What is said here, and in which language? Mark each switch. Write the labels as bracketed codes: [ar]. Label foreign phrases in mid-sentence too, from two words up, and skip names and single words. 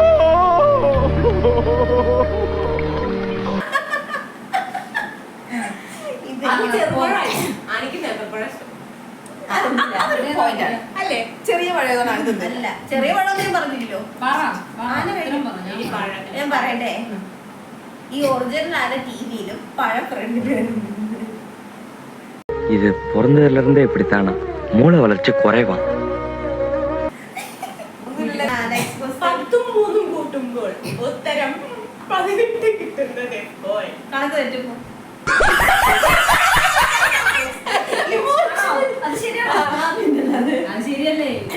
[ml] ആനക്ക് നേന്ത്രപ്പഴം ഇഷ്ടം അല്ലേ? ചെറിയ പഴയതൊന്നാണ്. അല്ല, ചെറിയ പഴമൊന്നും പറഞ്ഞില്ലല്ലോ. ഞാൻ പറയട്ടെ, ഈ ഒറിജിനൽ ആന ടിവിയിലും പഴം ഫ്രണ്ടിലും. [ta] இது பிறந்ததுல இருந்தே இப்படித்தானா? மூளை வளர்ச்சி குறைவா. [ml] 10ഉം 3ഉം കൂട്ടുമ്പോൾ ഉത്തരം 18 കിട്ടുന്നത് എപ്പോൾ? കണക്ക് തെറ്റുമ്പോ അത് ശരിയല്ലേ?